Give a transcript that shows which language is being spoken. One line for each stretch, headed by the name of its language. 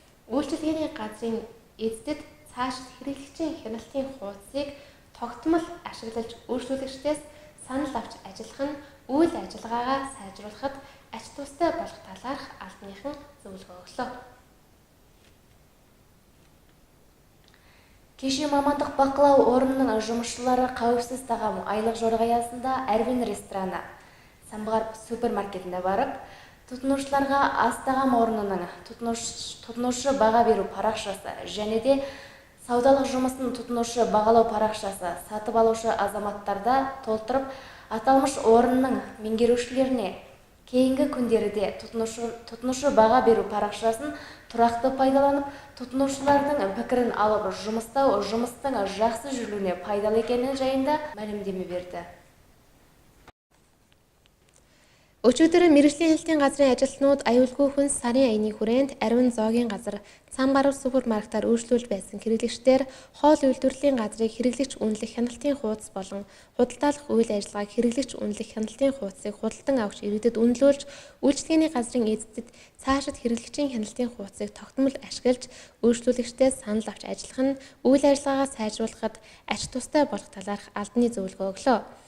Mongolian: үйлчилгээний газрын эздэд цаашид хэрэглэгчийн хяналтын хуудсыг тогтмол ашиглаж өөрчлүүлэгчдээс санал авч ажиллах нь үйл ажиллагаагаа сайжруулахад ач тустай болох талаарх албаныхан зөвлөгөө өглөө.
Kazakh: Кеше мамандық бақылау орнының жұмысшылары қауіпсіз тағам айлық жорық аясында Әрвин рестораны Самғар супермаркетіне барып, тұтынушыларға ас тағам орнының тұтынушы баға беру парақшасы және де саудалық жұмысын тұтынушы бағалау парақшасы сатып алушы азаматтарда толтырып, аталмыш орынның меңгерушілеріне кейінгі күндерде тұтынушы баға беру парақшасын тұрақты пайдаланып, тұтынушылардың пікірін алып жұмыстау жұмыстың жақсы жүрілуіне пайдалы екені жайында мәлімдеме берді.
Mongolian: Өчигдөр мэргэжлийн хяналтын газрын ажилтнууд аюулгүй хүн сарын аяны хүрээнд Ариун зоогийн газар Самгаар супермаркетаар өөрчлүүлж байсан хэрэглэгчдээр хоол үйлдвэрлэлийн газрыг хэрэглэгч үнэлэх хяналтын хуудас болон худалдаалах үйл ажиллагааг хэрэглэгч үнэлэх хяналтын хуудсыг худалдан авагч иргэдэд үнэлүүлж, үйлчилгээний газрын эздэд цаашид хэрэглэгчийн хяналтын хуудсыг тогтмол ашиглаж, өөрчлүүлэгчдээс санал авч ажиллах нь үйл ажиллагаагаа сайжруулахад ач тустай болох талаарх албаны зөвлөгөө өглөө.